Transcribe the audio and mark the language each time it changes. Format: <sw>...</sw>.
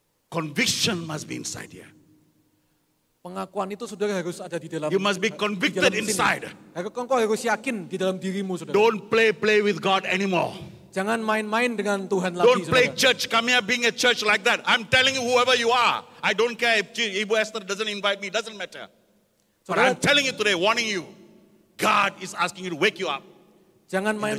<en>Conviction must be inside here.</en> <id>Pengakuan itu saudara harus ada di dalam.</id> <en>You must be convicted inside.</en> <id>Engkau harus yakin di dalam dirimu saudara.</id> <en>Don't play with God anymore.</en> <id>Jangan main-main dengan Tuhan lagi</id> <en>Don't play</en> <id>saudara.</id> <en>church, come here being a church like that. I'm telling you whoever you are. I don't care if Ibu Esther doesn't invite me, doesn't matter. But</en> <id>Saudara,</id> <en>I'm telling you today, warning you. God is asking you to wake you up.</en> <id>jangan main</id>